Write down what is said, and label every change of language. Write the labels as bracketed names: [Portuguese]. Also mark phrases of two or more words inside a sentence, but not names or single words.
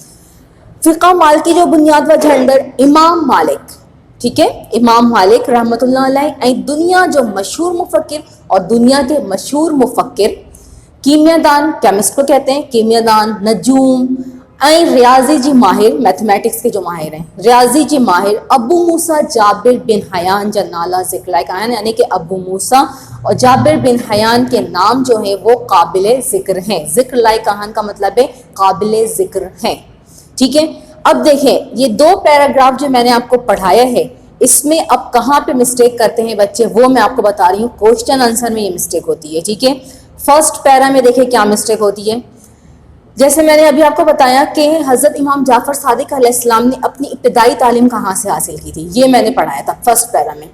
[Sindhi] फ़िक़्ह मालिकी जो बुनियाद वझंदड़ इमाम मालिक, [Urdu] ٹھیک ہے, [Sindhi] इमाम मालिक रहमतुल्लाह अलैह, ऐं दुनिया जो मशहूर मुफ़क्किर, [Urdu] اور دنیا کے مشہور مفکر کیمیادان، کیمسٹ کو کہتے ہیں کیمیادان, [Sindhi] नजूम ऐं रियाजी जी माहिर, [Urdu] میتھمیٹکس کے جو ماہر ہیں, [Sindhi] रियाजी जी माहिर अबू मूसा जाबिर बिन हयान जा नाला ज़िक्र लायक़ आहिनि, [Urdu] یعنی کہ ابو موسیٰ اور جابر بن حیان کے نام جو ہے وہ قابل ذکر ہیں. [Sindhi] ज़िक्र लायक़ आहिनि [Urdu] کا مطلب ہے قابل ذکر ہیں، ٹھیک ہے. اب دیکھیں، یہ دو پیراگراف جو میں نے آپ کو پڑھایا ہے، اس میں اب کہاں پہ مسٹیک کرتے ہیں بچے وہ میں آپ کو بتا رہی ہوں. [English] question answer [Urdu] میں یہ مسٹیک ہوتی ہے، ٹھیک ہے. [English] first para [Urdu] میں دیکھیے کیا مسٹیک ہوتی ہے. جیسے میں نے ابھی آپ کو بتایا کہ حضرت امام جعفر صادق علیہ السلام نے اپنی ابتدائی تعلیم کہاں سے حاصل کی تھی، یہ میں نے پڑھایا تھا [English] first para [Urdu] में।